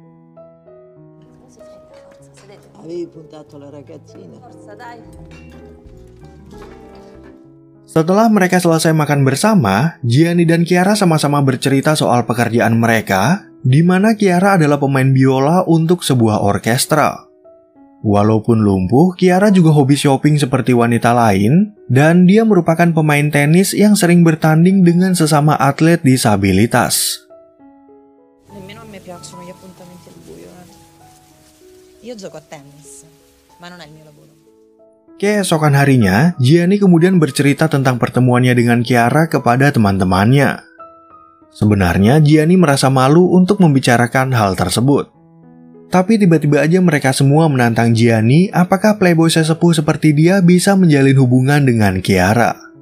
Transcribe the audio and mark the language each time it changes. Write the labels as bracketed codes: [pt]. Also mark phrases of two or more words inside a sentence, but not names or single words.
[id] Setelah mereka selesai makan bersama, Gianni dan Chiara sama-sama bercerita soal pekerjaan mereka, di mana Chiara adalah pemain biola untuk sebuah orkestra. Walaupun lumpuh, Chiara juga hobi shopping seperti wanita lain, dan dia merupakan pemain tenis yang sering bertanding dengan sesama atlet disabilitas. [it] Nemmeno a me piacciono gli appuntamenti al buio. Io gioco a tennis, ma non è il mio lavoro. [id] Keesokan harinya, Gianni kemudian bercerita tentang pertemuannya dengan Chiara kepada teman-temannya. Sebenarnya, Gianni merasa malu untuk membicarakan hal tersebut. Tapi tiba-tiba aja mereka semua menantang Gianni apakah playboy sesepuh seperti dia bisa menjalin hubungan dengan Chiara.